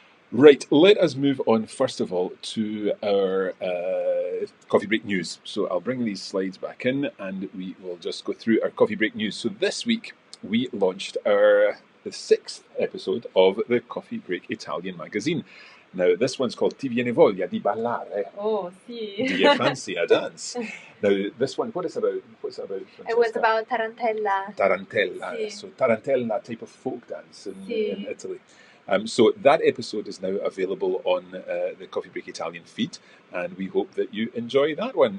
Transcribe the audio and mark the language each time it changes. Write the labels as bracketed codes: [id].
[en] Right, let us move on first of all to our coffee break news. So I'll bring these slides back in and we will just go through our coffee break news. So this week we launched the sixth episode of the Coffee Break Italian magazine. Now this one's called [it] Ti viene voglia di ballare? Oh, sì. [en] Do you fancy a dance? Now this one, what's it about, Francesca? It was about Tarantella. Tarantella. [it] Sì. [en] So Tarantella, type of folk dance in [it] Sì. [en] Italy. So that episode is now available on the Coffee Break Italian feed, and we hope that you enjoy that one.